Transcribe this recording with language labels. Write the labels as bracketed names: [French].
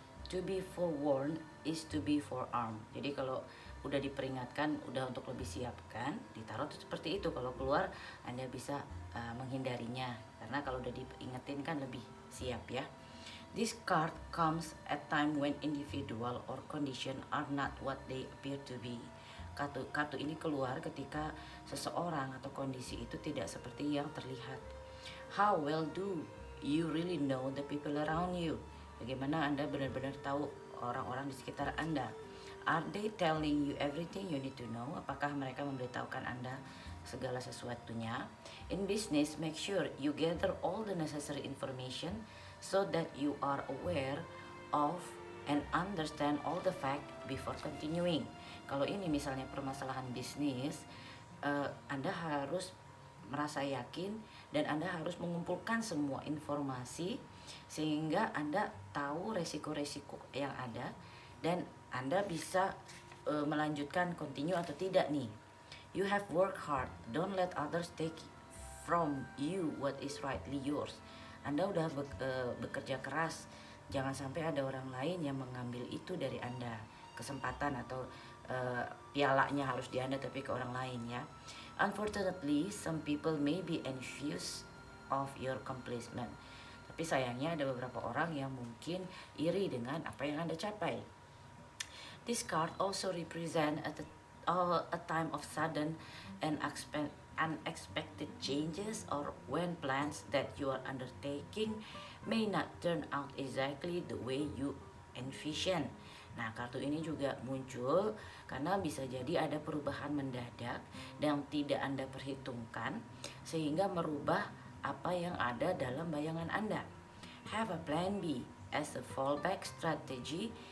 [English] To be forewarned is to be forearmed. [Indonesian] Jadi kalau udah diperingatkan, udah untuk lebih siap kan. Di tarot seperti itu, kalau keluar Anda bisa menghindarinya. Karena kalau udah diingetin kan lebih siap ya. [English] This card comes at time when individual or condition are not what they appear to be. [Indonesian] Kartu ini keluar ketika seseorang atau kondisi itu tidak seperti yang terlihat. [English] How well do you really know the people around you? [Indonesian] Bagaimana Anda benar-benar tahu orang-orang di sekitar Anda? [English] Are they telling you everything you need to know? [Indonesian] Apakah mereka memberitahukan Anda segala sesuatunya? [English] In business, make sure you gather all the necessary information so that you are aware of and understand all the fact before continuing. [Indonesian] Kalau ini misalnya permasalahan bisnis, Anda harus merasa yakin dan Anda harus mengumpulkan semua informasi sehingga Anda tahu resiko-resiko yang ada dan Anda bisa melanjutkan continue atau tidak nih. [English] You have worked hard, don't let others take from you what is rightly yours. [Indonesian] Anda udah bekerja keras, jangan sampai ada orang lain yang mengambil itu dari Anda. Kesempatan atau pialanya harus di Anda tapi ke orang lain ya. [English] Unfortunately, some people may be envious of your accomplishment. [Indonesian] Tapi sayangnya ada beberapa orang yang mungkin iri dengan apa yang Anda capai. [English] This card also represent a time of sudden and unexpected changes, or when plans that you are undertaking may not turn out exactly the way you envision. [Indonesian] Nah, kartu ini juga muncul karena bisa jadi ada perubahan mendadak yang tidak Anda perhitungkan sehingga merubah apa yang ada dalam bayangan Anda. [English] Have a plan B as a fallback strategy